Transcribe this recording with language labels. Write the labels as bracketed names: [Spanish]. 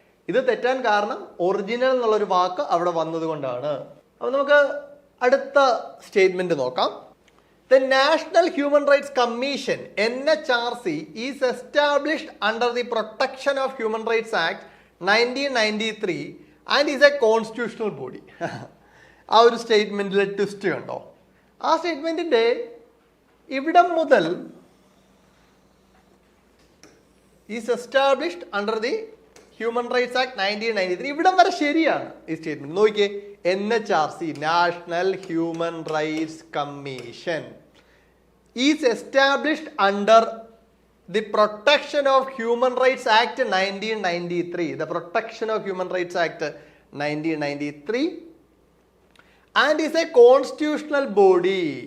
[Malayalam] ഇത് തെറ്റാൻ കാരണം ഒറിജിനൽ എന്നുള്ളൊരു വാക്ക് അവിടെ വന്നത് കൊണ്ടാണ്. അപ്പൊ നമുക്ക് അടുത്ത സ്റ്റേറ്റ്മെന്റ് നോക്കാം. [English] The National Human Rights Commission NHRC is established under the Protection of Human Rights Act 1993 and is a constitutional body. [Malayalam] ആ ഒരു സ്റ്റേറ്റ്മെന്റിലെ ട്വിസ്റ്റ് കണ്ടോ? ആ സ്റ്റേറ്റ്മെന്റിന്റെ ഇവിടം മുതൽ [English] is established under the human rights act 1993, [Malayalam] ഇവിടം വരെ ശരിയാണ് ഈ സ്റ്റേറ്റ്മെന്റ്. [English] നോക്കിയേ, NHRC national human rights commission is established under the protection of human rights act 1993, the protection of human rights act 1993 and is a constitutional body.